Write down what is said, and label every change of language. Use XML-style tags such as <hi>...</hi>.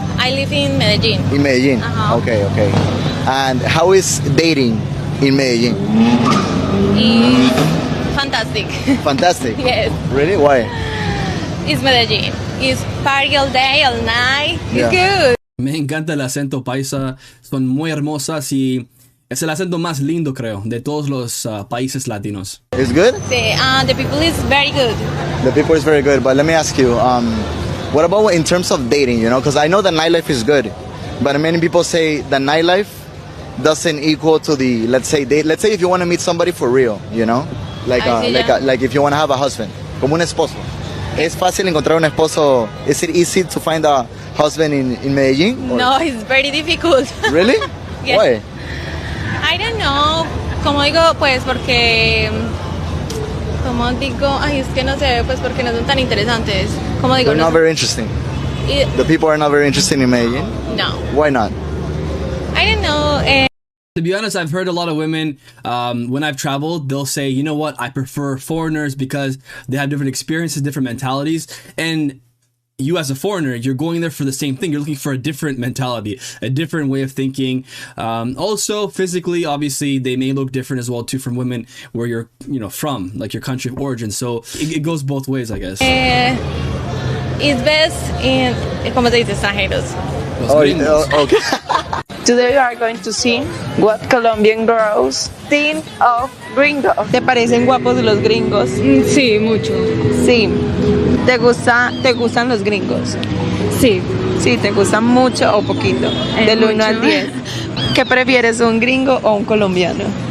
<en>I live in Medellin. In Medellin? Okay. And how is dating in Medellin? It's fantastic. Fantastic? Yes. Really? Why? It's Medellin. It's party all day, all night. Yeah. It's good.</en> <es>Me encanta el acento paisa. Son muy hermosas y es el acento más lindo, creo, de todos los países latinos.</es> <en>It's good? The people is very good. The people is very good, but let me ask you, what about in terms of dating, Because I know the nightlife is good, but many people say the nightlife doesn't equal to the, let's say if you want to meet somebody for real, Like if you want to have a husband,</en> <es>como un esposo. ¿Es fácil encontrar un esposo?</es> <en>Is it easy to find a husband in Medellin? Or? No, it's very difficult. Really? Yes. Why? I don't know.</en> <es>Como digo, pues porque... Como digo, ay, es que no sé, pues porque no son tan interesantes. Como digo,</es> <en>They're not very interesting. The people are not very interested in Medellin? No. Why not? I don't know. To be honest, I've heard a lot of women, when I've traveled, they'll say, you know what, I prefer foreigners because they have different experiences, different mentalities. And you as a foreigner, you're going there for the same thing. You're looking for a different mentality, a different way of thinking. Also, physically, obviously, they may look different as well, too, from women where you're, from, like your country of origin. So it goes both ways, I guess. It's best in,</en> <es>¿cómo se dice? Extranjeros.</es> <en>Okay. Today we are going to see what Colombian girls think of gringos.</en> <es>¿Te parecen guapos los gringos? Sí, mucho. Sí. ¿Te gustan los gringos? Sí. Sí, ¿te gustan mucho o poquito? Del 1 al 10. ¿Qué prefieres, un gringo o un colombiano?</es>